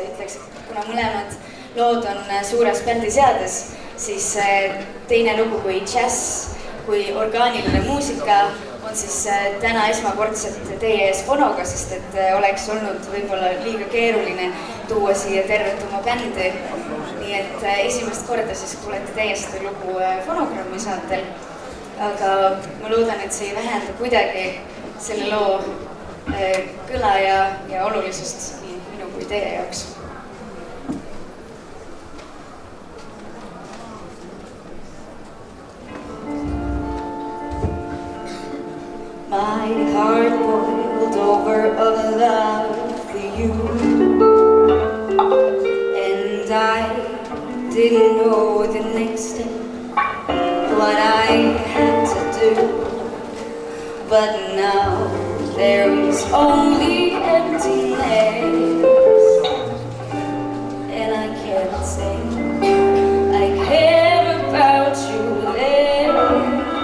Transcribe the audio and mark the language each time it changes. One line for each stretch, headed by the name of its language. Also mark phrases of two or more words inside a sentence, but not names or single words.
Estonian: näiteks, kuna mõlemad lood on suures bändiseades, siis teine lugu kui džäss, kui orgaaniline muusika on siis täna esmakordselt teie ees fonoga, sest et oleks olnud võib-olla liiga keeruline tuua siia tervet oma bändi. Nii et esimest korda siis kuulete teie seda lugu fonogrammi saatel. Aga ma loodan, et see ei vähenda kuidagi selle loo kõla ja olulisust nii minu kui teie jaoks.
English: My heart boiled over of love for you, and I didn't know the next step, what I had to do, but now there is only emptiness, and I can't say I care about you less.